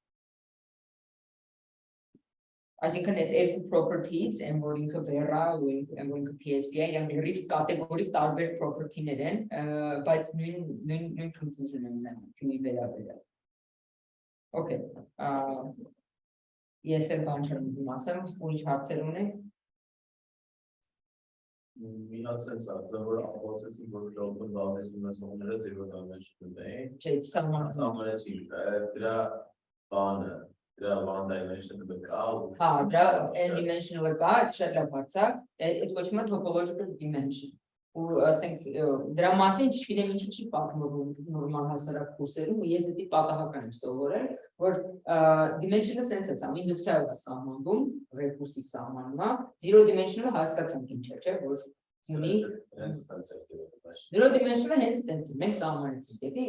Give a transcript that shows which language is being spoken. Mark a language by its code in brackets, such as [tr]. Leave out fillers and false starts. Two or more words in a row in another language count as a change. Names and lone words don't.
[hy] Այսինքն այդ երկու properties, են որ ինքը վերա ու են որ ինքը PSP-ա, իրանք լրիվ կատեգորիկ տարբեր property-ներ են, բայց նույն conclusion են ունենում Q-ի վերաբերյալ։ Okay, ես էլ բան չեմ ասեմ, ու ինչ հարցեր ունեք։ Մի հատ sense է, որ ապացուցեցին, որ [en] global values [hy] ունեցողները [en] zero dimension [hy] են։ Չէ, Սահմանեցին դրա բանը, դրա [en] one dimension- [hy] ը կա։ Հա, դրա n-dimensional-ը կա, այդ շատ լավ հարցակ, այդ կոչվում է [en] topological dimension։ [hy] Ու ասենք դրա մասին չգիտեմ ինչի չի պատմվում նորմալ հասարակ կուրսերում, ու ես դա պատահական եմ սովորել, որ dimension-ը sense է, ինդուկցիայով է սահմանվում, recursive սահմանումա, [en] zero dimensional- [hy] ը հասկացանք ինչ է, չէ, որ ունի [en] zero dimensional- [hy] ը հենց տենց է, մենք սահմանեցինք,